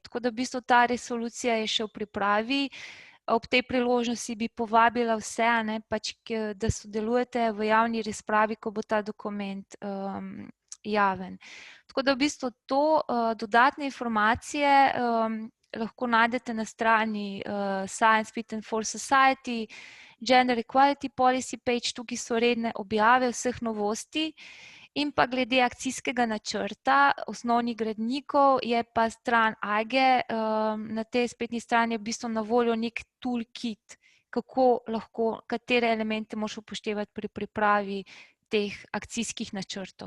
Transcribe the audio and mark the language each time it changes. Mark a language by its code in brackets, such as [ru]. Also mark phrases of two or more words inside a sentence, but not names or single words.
[sl] Tako da v bistvu ta resolucija je še v pripravi. Ob tej priložnosti bi povabila vse, pač, da sodelujete v javni razpravi, ko bo ta dokument javen. Tako da v bistvu to dodatne informacije lahko najdete na strani Science Fit and For Society, [en] Gender Equality Policy page, [sl] tukaj so redne objave vseh novosti. In pa glede akcijskega načrta osnovnih gradnikov je pa stran AIGE, na tej spletni strani je v bistvu na voljo nek toolkit, kako lahko, katere elemente moraš upoštevati pri pripravi teh akcijskih načrtov.